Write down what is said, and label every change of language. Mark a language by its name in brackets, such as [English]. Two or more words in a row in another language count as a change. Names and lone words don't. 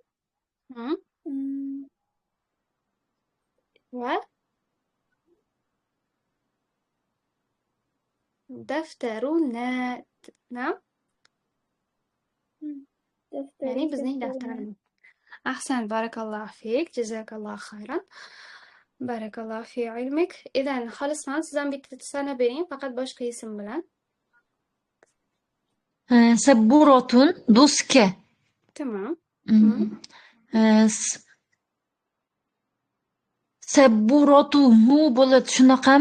[Arabic] ودفترنا. Na'am. [Uzbek] Ya'ni bizning daftarimiz. [Arabic] أحسن، بارك الله فيك، جزاك الله خيرا. بارك الله في علمك. [Uzbek] Idan Xolisxon, siz ham bitta sana bering, faqat boshqa ism bilan. Sabburatun do'stga. Tamam. Sabburatuhu bo'ladi, shunaqami?